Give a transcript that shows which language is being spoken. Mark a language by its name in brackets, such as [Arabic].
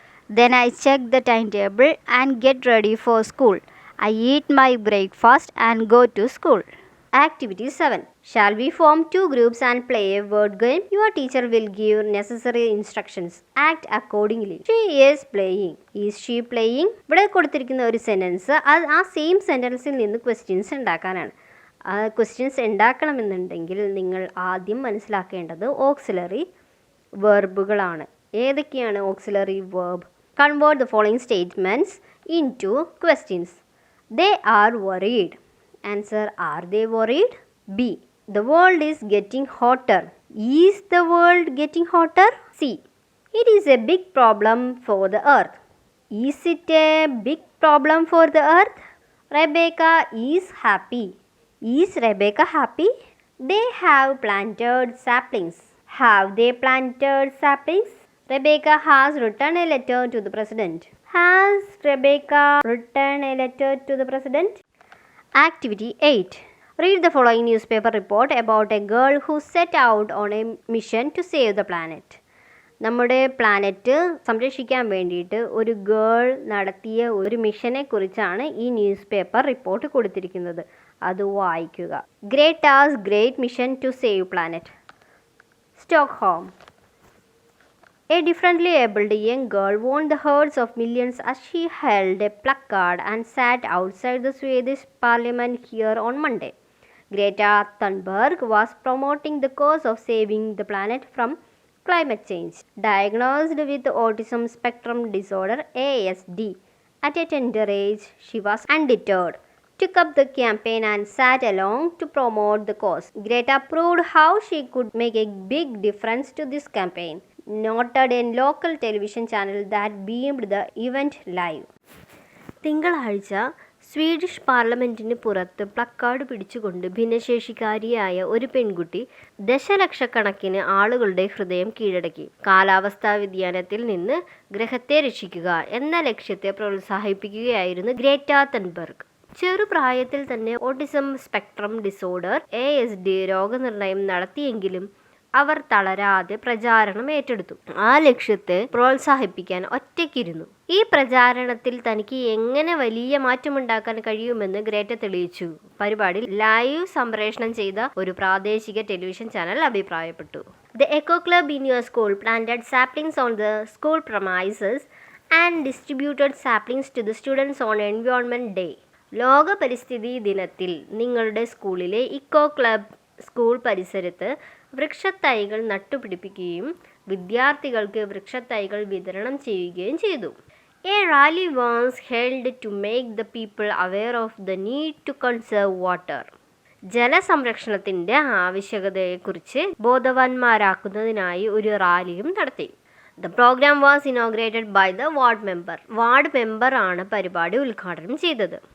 [English] Then I check the timetable and get ready for school. I eat my breakfast and go to school. Activity 7. Shall we form 2 groups and play a word game? Your teacher will give necessary instructions. Act accordingly. She is playing. Is she playing? [Malayalam] ഇവിടെ കൊടുത്തിരിക്കുന്ന ഒരു sentence ആ same സെൻറ്റൻസിൽ നിന്ന് questions ഉണ്ടാക്കാനാണ്. Questions ഉണ്ടാക്കണമെന്നുണ്ടെങ്കിൽ നിങ്ങൾ ആദ്യം മനസ്സിലാക്കേണ്ടത് auxiliary വെർബുകളാണ്. ഏതൊക്കെയാണ് auxiliary verb? [English] Convert the following statements into questions. They are worried. Answer: are they worried? B. The world is getting hotter. Is the world getting hotter? C. It is a big problem for the earth. Is it a big problem for the earth? Rebecca is happy. Is Rebecca happy? They have planted saplings. Have they planted saplings? Rebecca has written a letter to the president. Has Rebecca written a letter to the president? Activity 8. Read the following newspaper report about a girl who set out on a mission to save the planet. [Malayalam] നമ്മുടെ planet സംരക്ഷിക്കാൻ വേണ്ടിയിട്ട് ഒരു girl നടത്തിയ ഒരു മിഷനെ കുറിച്ചാണ് ഈ news paper report കൊടുത്തിരിക്കുന്നത്. അത് വായിക്കുക. [English] Greta's great mission to save planet. Stockholm. A differently abled young girl won the hearts of millions as she held a placard and sat outside the Swedish parliament here on Monday. Greta Thunberg was promoting the cause of saving the planet from climate change. Diagnosed with autism spectrum disorder (ASD) at a tender age, she was undeterred, took up the campaign and sat along to promote the cause. Greta proved how she could make a big difference to this campaign. Noted a local television channel that beamed the event live. [Malayalam] തിങ്കളാഴ്ച Swedish പാർലമെൻറ്റിന് പുറത്ത് placard പിടിച്ചുകൊണ്ട് ഭിന്നശേഷിക്കാരിയായ ഒരു പെൺകുട്ടി ദശലക്ഷക്കണക്കിന് ആളുകളുടെ ഹൃദയം കീഴടക്കി. കാലാവസ്ഥാ വ്യതിയാനത്തിൽ നിന്ന് ഗ്രഹത്തെ രക്ഷിക്കുക എന്ന ലക്ഷ്യത്തെ പ്രോത്സാഹിപ്പിക്കുകയായിരുന്നു ഗ്രേറ്റ തൻബർഗ്. ചെറുപ്രായത്തിൽ തന്നെ ഓട്ടിസം സ്പെക്ട്രം ഡിസോർഡർ (ASD) രോഗനിർണയം നടത്തിയെങ്കിലും അവർ തളരാതെ പ്രചാരണം ഏറ്റെടുത്തു. ആ ലക്ഷ്യത്തെ പ്രോത്സാഹിപ്പിക്കാൻ ഒറ്റയ്ക്കിരുന്നു. ഈ പ്രചാരണത്തിൽ തനിക്ക് എങ്ങനെ വലിയ മാറ്റമുണ്ടാക്കാൻ കഴിയുമെന്ന് ഗ്രേറ്റ തെളിയിച്ചു. പരിപാടി ലൈവ് സംപ്രേഷണം ചെയ്ത ഒരു പ്രാദേശിക ടെലിവിഷൻ ചാനൽ അഭിപ്രായപ്പെട്ടു. [English] The Eco Club in your school planted saplings on the school premises and distributed saplings to the students on Environment Day. [Malayalam] ലോക പരിസ്ഥിതി ദിനത്തിൽ നിങ്ങളുടെ സ്കൂളിലെ ഇക്കോ ക്ലബ് സ്കൂൾ പരിസരത്ത് വൃക്ഷത്തൈകൾ നട്ടുപിടിപ്പിക്കുകയും വിദ്യാർത്ഥികൾക്ക് വൃക്ഷത്തൈകൾ വിതരണം ചെയ്യുകയും ചെയ്തു. [English] A rally was held to make the people aware of the need to conserve water. [Malayalam] ജലസംരക്ഷണത്തിൻ്റെ ആവശ്യകതയെക്കുറിച്ച് ബോധവാന്മാരാക്കുന്നതിനായി ഒരു റാലിയും നടത്തി. [English] The program was inaugurated by the ward member. [Malayalam] Ward മെമ്പറാണ് പരിപാടി ഉദ്ഘാടനം ചെയ്തത്.